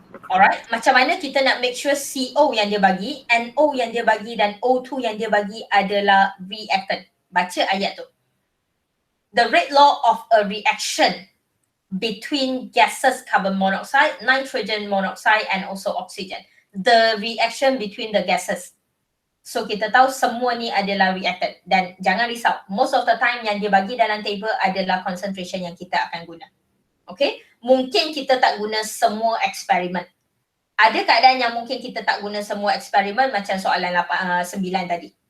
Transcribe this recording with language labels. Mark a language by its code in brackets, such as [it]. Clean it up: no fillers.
[ms] Alright, macam mana kita nak [en] make sure [ms] CO yang dia bagi, NO yang dia bagi dan O2 yang dia bagi adalah reactant. Baca ayat tu. [en] The rate law of a reaction between gases carbon monoxide, nitrogen monoxide and also oxygen. The reaction between the gases. [ms] So kita tahu semua ni adalah reactant dan jangan risau. [en] Most of the time [ms] yang dia bagi dalam table adalah concentration yang kita akan guna. Okay, mungkin kita tak guna semua eksperimen. Ada keadaan yang mungkin kita tak guna semua eksperimen macam soalan 9 tadi.